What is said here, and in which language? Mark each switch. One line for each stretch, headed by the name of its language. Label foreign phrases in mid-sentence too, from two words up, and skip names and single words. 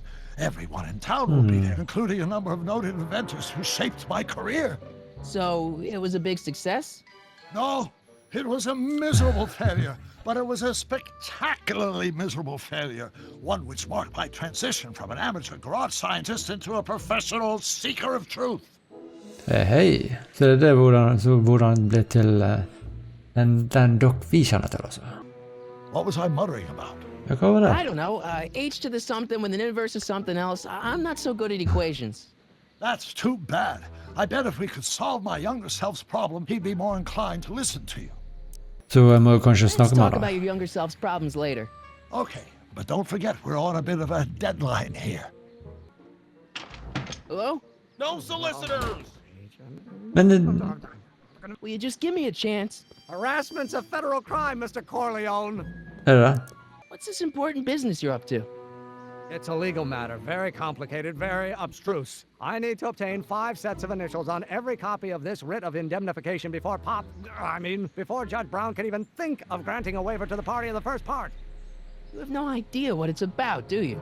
English: Everyone in town will be there, including a number of noted inventors who shaped my career. So it was a big success? No, it was a miserable failure, but it was a spectacularly miserable failure, one which marked my transition from an amateur garage scientist into a professional seeker of truth.
Norwegian: Hei. Så det er hvordan det ble til den dere vi kjenner til, altså.
English: What was I muttering about?
Norwegian: Ja, hva var det?
English: I don't know. H to the something with an inverse of something else. I'm not so good at equations. That's too bad. I bet if we could solve my younger self's problem, he'd be more inclined to listen to you.
Norwegian: Så jeg må kanskje
English: Let's
Norwegian: snakke med
English: talk
Norwegian: han
English: about
Norwegian: da.
English: your younger self's problems later. Okay, but don't forget we're on a bit of a deadline here. Hello? No solicitors!
Norwegian: Men
English: Will you just give me a chance? Harassment's a federal crime, Mr. Corleone.
Norwegian: er det det?
English: What's this important business you're up to? It's a legal matter, very complicated, very abstruse. I need to obtain 5 sets of initials on every copy of this writ of indemnification before before Judge Brown can even think of granting a waiver to the party in the first part. You have no idea what it's about, do you?